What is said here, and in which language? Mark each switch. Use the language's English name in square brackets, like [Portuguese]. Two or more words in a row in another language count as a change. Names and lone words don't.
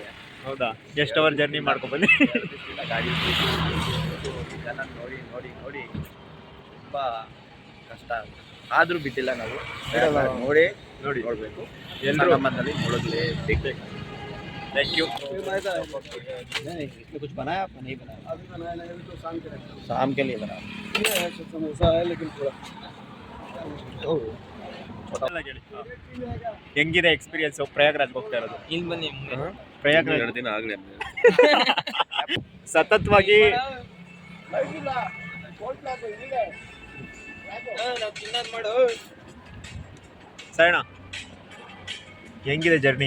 [Kannada] ಹೌದಾ? ಎಷ್ಟು [English] hour journey [Kannada] ಮಾಡ್ಕೊಂಡು ಬಂದಿ? ಗಾಡಿ ಜನ ನೋಡಿ ನೋಡಿ ನೋಡಿ ತುಂಬಾ ಕಷ್ಟ. ಆದ್ರೂ ಬಿಟ್ಟಿಲ್ಲ ನಾವು. ನೋಡಿ ನೋಡಿ ನೋಡ್ಬೇಕು. ಎಲ್ಲರೂ ನಮ್ಮಲ್ಲಿ ನೋಡಲೇಬೇಕು. [English] thank you. [Hindi] कुछ बनाया आपने? नहीं बनाया. अभी बनाया नहीं, तो शाम के लिए बनाया. समोसा है लेकिन थोड़ा [Kannada] ಹೆಂಗಿದೆ ಎಕ್ಸ್ಪೀರಿಯನ್ಸ್ ಪ್ರಯಾಗ್ರಾಜ್ಗೆ ಹೋಗ್ತಾ ಇರೋದು? ಇಲ್ಲಿ ಬನ್ನಿ. ಪ್ರಯಾಗ್ರಾಜ್ 2 ದಿನ ಆಗ್ಲಿ ಸತತವಾಗಿ ಸರಣ ಹೆಂಗಿದೆ ಜರ್ನಿ?